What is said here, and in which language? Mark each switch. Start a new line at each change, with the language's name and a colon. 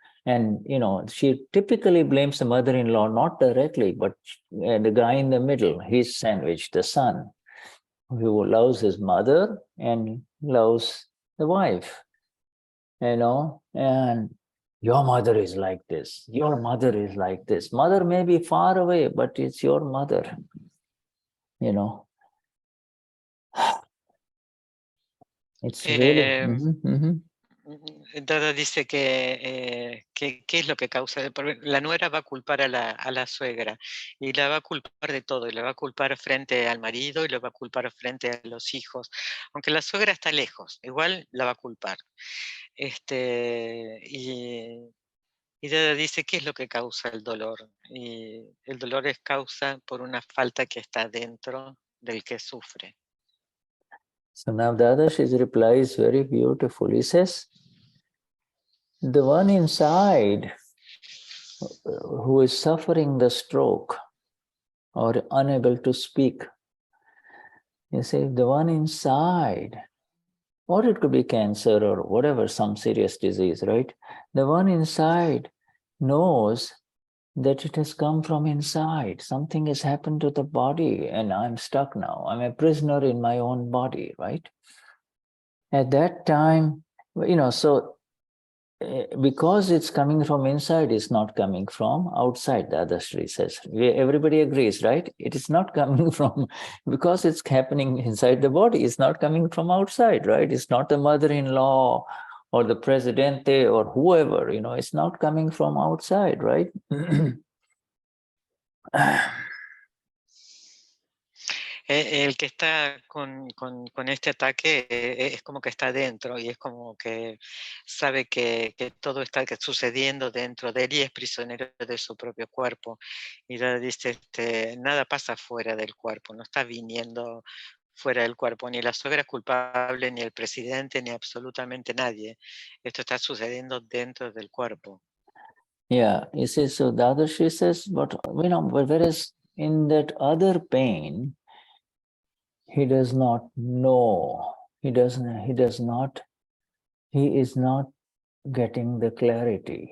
English: And, she typically blames the mother-in-law, not directly, but the guy in the middle, he's sandwiched, the son, who loves his mother and loves the wife, and your mother is like this, your mother is like this. Mother may be far away, but it's your mother, It's really.
Spanish: Dada dice que qué es lo que causa el problema. La nuera va a culpar a la suegra y la va a culpar de todo, y la va a culpar frente al marido y la va a culpar frente a los hijos. Aunque la suegra está lejos, igual la va a culpar. Y Dada dice, ¿qué es lo que causa el dolor? Y el dolor es causa por una falta que está dentro del que sufre.
English: So now Dadashi's reply is very beautiful. He says, the one inside who is suffering the stroke or unable to speak, you see, the one inside, or it could be cancer or whatever, some serious disease, right? The one inside knows that it has come from inside. Something has happened to the body and I'm stuck now. I'm a prisoner in my own body, right? At that time, so because it's coming from inside, it's not coming from outside, the Dadashri says. Everybody agrees, right? It is not coming from, because it's happening inside the body, it's not coming from outside, right? It's not the mother-in-law or the presidente or whoever, it's not coming from outside, right?
Spanish: El que está con este ataque es como que está dentro y es como que sabe que todo está sucediendo dentro de él y es prisionero de su propio cuerpo. Y dice, nada pasa fuera del cuerpo, no está viniendo fuera del cuerpo, ni la suegra es culpable, ni el presidente, ni absolutamente nadie. Esto está sucediendo dentro del cuerpo.
English: Yeah, you see, so Dadashri says, but whereas in that other pain, he does not know. He is not getting the clarity.